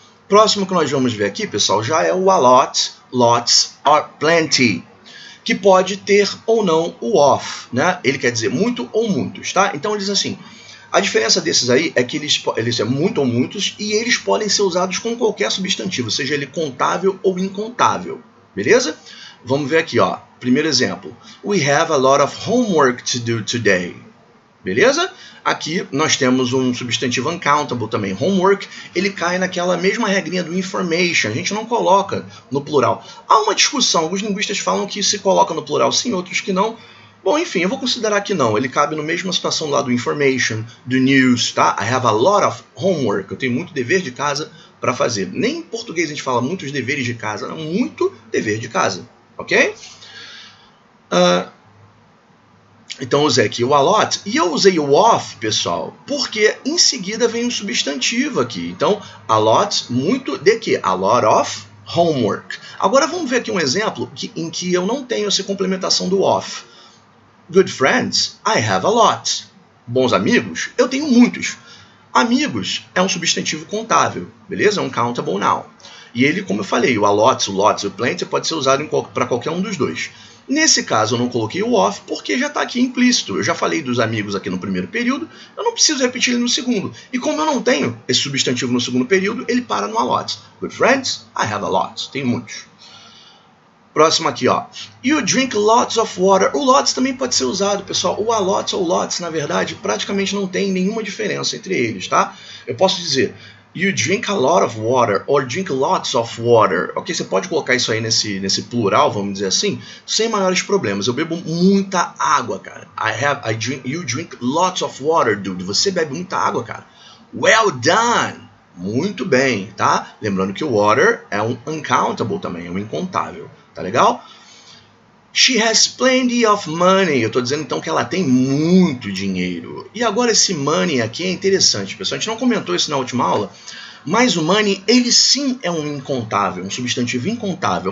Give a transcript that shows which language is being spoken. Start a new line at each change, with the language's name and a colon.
Portuguese: Próximo que nós vamos ver aqui, pessoal, já é o a lot, lots, or plenty, que pode ter ou não o of, né? Ele quer dizer muito ou muitos, tá? Então ele diz assim, a diferença desses aí é que eles são muito ou muitos e eles podem ser usados com qualquer substantivo, seja ele contável ou incontável, beleza? Vamos ver aqui, ó. Primeiro exemplo.
English: We have a lot of homework to do today.
Portuguese: Beleza? Aqui nós temos um substantivo uncountable também. Homework, ele cai naquela mesma regrinha do information. A gente não coloca no plural. Há uma discussão. Alguns linguistas falam que se coloca no plural sim, outros que não. Bom, enfim, eu vou considerar que não. Ele cabe na mesma situação lá do information, do news, tá?
English: I have a lot of homework.
Portuguese: Eu tenho muito dever de casa para fazer. Nem em português a gente fala muitos deveres de casa. Não, muito dever de casa. Ok? Então eu usei aqui o a lot e eu usei o of, pessoal, porque em seguida vem um substantivo aqui. Então, a lot, muito de quê?
English: A lot of homework.
Portuguese: Agora vamos ver aqui um exemplo em que eu não tenho essa complementação do of.
English: Good friends, I have a lot.
Portuguese: Bons amigos, eu tenho muitos. Amigos é um substantivo contável, beleza? É um countable noun. E ele, como eu falei, o a lot, o lots, o plenty pode ser usado para qualquer um dos dois. Nesse caso, eu não coloquei o of porque já está aqui implícito. Eu já falei dos amigos aqui no primeiro período, eu não preciso repetir ele no segundo. E como eu não tenho esse substantivo no segundo período, ele para no a lot.
English: Good friends, I have a lot.
Portuguese: Tenho muitos. Próximo aqui, ó.
English: You drink lots of water.
Portuguese: O lots também pode ser usado, pessoal. O a lots ou lots, na verdade, praticamente não tem nenhuma diferença entre eles, tá? Eu posso dizer...
English: You drink a lot of water, or drink lots of water.
Portuguese: Ok, você pode colocar isso aí nesse plural, vamos dizer assim, sem maiores problemas. Eu bebo muita água, cara.
English: You drink lots of water, dude.
Portuguese: Você bebe muita água, cara.
English: Well done.
Portuguese: Muito bem, tá? Lembrando que o water é um uncountable também, é um incontável. Tá legal?
English: She has plenty of money.
Portuguese: Eu estou dizendo então que ela tem muito dinheiro. E agora esse money aqui é interessante, pessoal. A gente não comentou isso na última aula, mas o money, ele sim é um incontável, um substantivo incontável.